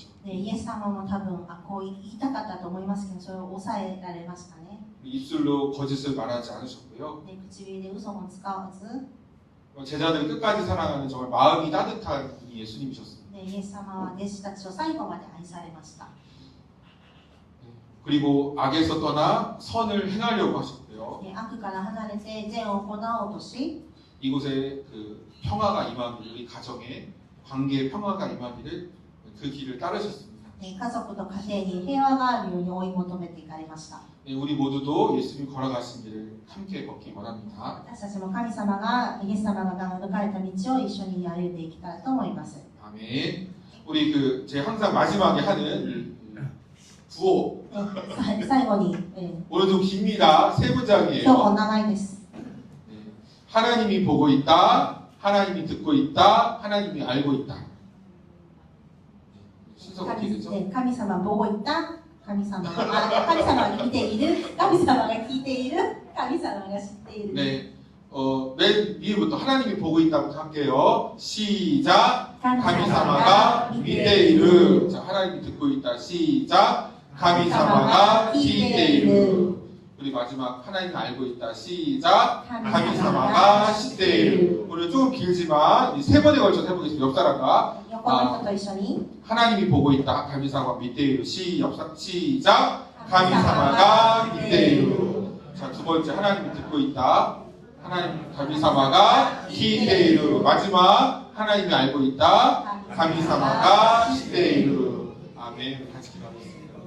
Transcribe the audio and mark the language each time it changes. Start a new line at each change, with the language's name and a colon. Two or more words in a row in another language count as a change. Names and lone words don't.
Japanese: イエス様も多分こう言いたかったと思いますけど、それを抑えられましたね。
Korean: 입술로 거짓을 말하지 않으셨고요.
Japanese: 唇で嘘も使わず、
Korean: 제자들을 끝까지 사랑하는 정말 마음이 따뜻한 분이 예수님이셨습니다.
Japanese: イエス様は弟子たちを最後まで愛されました。
Korean: 그리고 악에서 떠나 선을 행하려고 하셨고요.
Japanese: 悪から離れて善を行おうとし、
Korean: 이곳에 그 평화가 임하기를, 우리 가정에 관계의 평화가 임하기를 그 길을 따르셨습니다.
Japanese: 家族と家庭に平和があるように追い求めていかれました。
Korean: 우리 모두도 예수님이 걸어가신 길을 함께 걷기 원합니다.
Japanese: 私たちも神様がイエス様が抜かれた道を一緒に歩んでいきたいと思います。
Korean: 아멘. 우리 제가 항상 마지막에 하는 구호.
Japanese: 最後に、
Korean: 오늘 좀 깁니다. 세
Japanese: 今日も
Korean: 문장이에요.
Japanese: 長いです。
Korean: 하나님이 보고 있다. 하나님이 듣고 있다. 하나님이 알고 있다. 순서가 어떻게 되죠? 神様 보고 있다.
Japanese: 神様が見ている。神様が聞いている。神様が知っている。
Korean: 네. 맨 위에부터 하나님이 보고 있다부터 할게요.
Japanese: 시작. 神様が見ている.
Korean: 자, 하나님이 듣고 있다. 시작.
Japanese: 神様が聞いている.
Korean: 우리 마지막 하나님이 알고 있다.
Japanese: 시작. 神様が知っている.
Korean: 오늘 조금 길지만 이 세 번에 걸쳐서 해보겠습니다. 옆 사람과
Japanese: 横の人と一緒に
Korean: 하나님이 보고 있다.
Japanese: 神様が見ている.
Korean: 시작.
Japanese: 神様が見ている.
Korean: 자, 두 번째 하나님이 듣고 있다. 하나님
Japanese: 神様が聞いている.
Korean: 마지막 하나님이 알고 있다.
Japanese: 神様が知っている.
Korean: 아멘. 같이 기도하겠습니다.